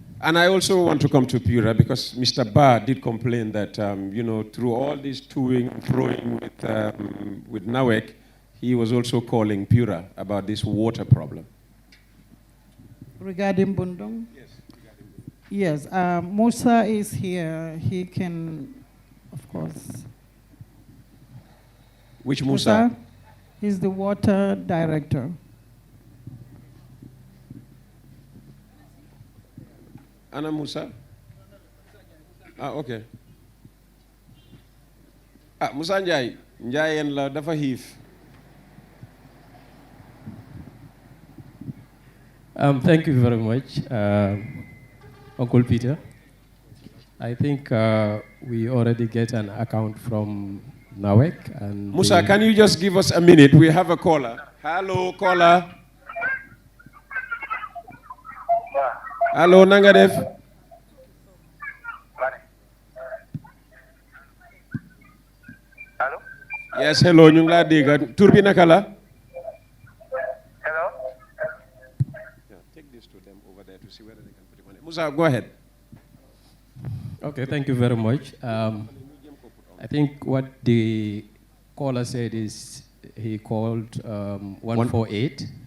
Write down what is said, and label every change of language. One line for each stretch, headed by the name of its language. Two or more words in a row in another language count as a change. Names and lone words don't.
English: And I also want to come to PURA because Mr. Barr did complain that, you know, through all this toing and throwing with NAWEC, he was also calling PURA about this water problem. Regarding Bundung? Yes. Yes. Musa is here. He can, of course. Which Musa? He's the water director. Anna Musa? Ah, okay. Ah, Musa Njai.
Wolof: Njai en la dafa hif.
English: Thank you very much, Uncle Peter. I think we already get an account from NAWEC. And Musa, can you just give us a minute? We have a caller. Hello, caller. Hello, Nangadef. Hello? Yes, hello,
Wolof: ñu ngi laa dégg. Tur bi naka la?
English: Hello? Yeah, take this to them over there to see whether they can put it on it. Musa, go ahead. Okay, thank you very much. I think what the caller said is he called 148.